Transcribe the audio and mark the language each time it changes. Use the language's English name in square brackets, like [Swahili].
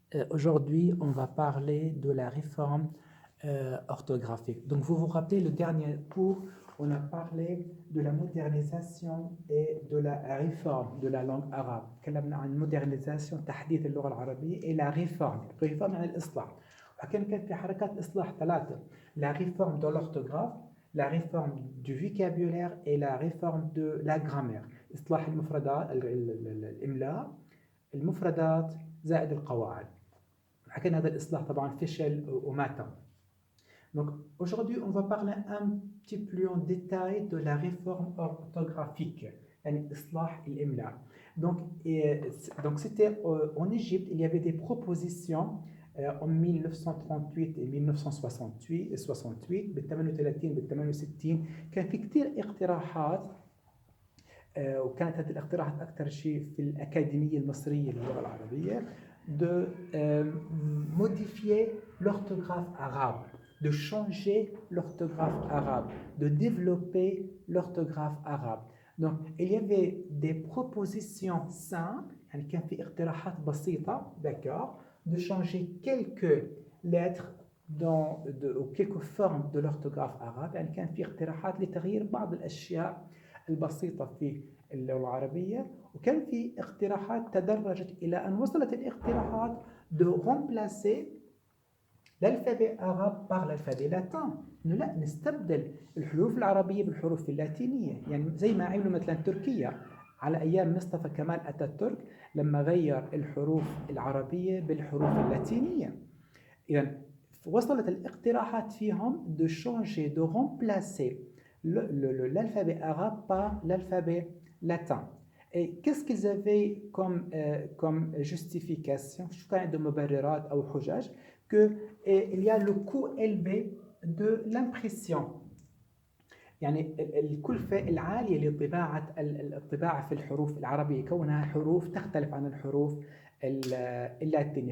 [French] Aujourd'hui, on va parler de la réforme orthographique. Donc, vous vous rappelez, le dernier cours, on a parlé de la modernisation et de la réforme de la langue arabe. [Arabic] تكلمنا عن modernisation تحديث اللغة العربية [French] et la réforme [Arabic] يعني الإصلاح. وكان في حركات إصلاح ثلاثة: [French] la réforme de l'orthographe, la réforme du vocabulaire et la réforme de la grammaire. [Arabic] إصلاح المفردات الإملاء، المفردات زائد القواعد. حكينا هذا الإصلاح طبعا فشل وما تم. [French] Donc aujourd'hui on va parler un petit peu en détail de la réforme orthographique, [Arabic] يعني إصلاح الإملاء. [French] Donc c'était en Égypte, il y avait des propositions en 1938 et 1968 [Arabic] بال 38 بال 68 كان في كثير اقتراحات، وكانت هذه الاقتراحات أكثر شيء في الأكاديمية المصرية للغة العربية [French] de modifier l'orthographe arabe, de changer l'orthographe arabe, de développer l'orthographe arabe. Donc, il y avait des propositions simples, [Arabic] يعني كان في اقتراحات بسيطة, [French] d'accord, de changer quelques lettres ou quelques formes de l'orthographe arabe. [Arabic] يعني كان في اقتراحات لتغيير بعض الأشياء البسيطة في اللغة العربية، وكان في اقتراحات تدرجت إلى أن وصلت الاقتراحات [French] de remplacer l'alphabet arabe par l'alphabet latin. [Arabic] إنه لا، نستبدل الحروف العربية بالحروف اللاتينية، يعني زي ما عملوا مثلا تركيا على أيام مصطفى كمال أتاتورك لما غير الحروف العربية بالحروف اللاتينية. إذا وصلت الاقتراحات فيهم [French] de changer, de remplacer l'alphabet arabe par l'alphabet latin. Et qu'est-ce qu'ils avaient comme justification? [Arabic] شو كان عندهم مبررات أو حجج؟ [French] qu'il y a le coût élevé de l'impression، [Arabic] يعني الكلفة العالية لطباعة الطباعة في الحروف العربية، كونها حروف تختلف عن الحروف اللاتينية.